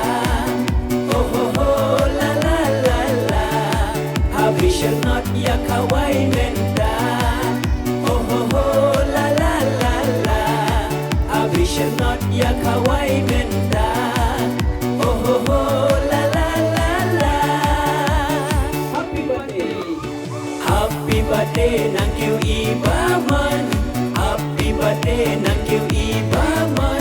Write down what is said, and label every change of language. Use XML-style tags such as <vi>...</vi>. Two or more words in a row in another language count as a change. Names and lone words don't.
<kha>Oh ho ho la la la la. Habri Shernot ya kawai menta. Oh ho ho la la la la. Habri Shernot ya kawai menta. Oh ho ho la la la la.</kha> <en>Happy birthday. Happy birthday</en> <kha>nang kiu</kha> <en>I Baman. Happy birthday</en> <kha>nang kiu I Baman.</kha>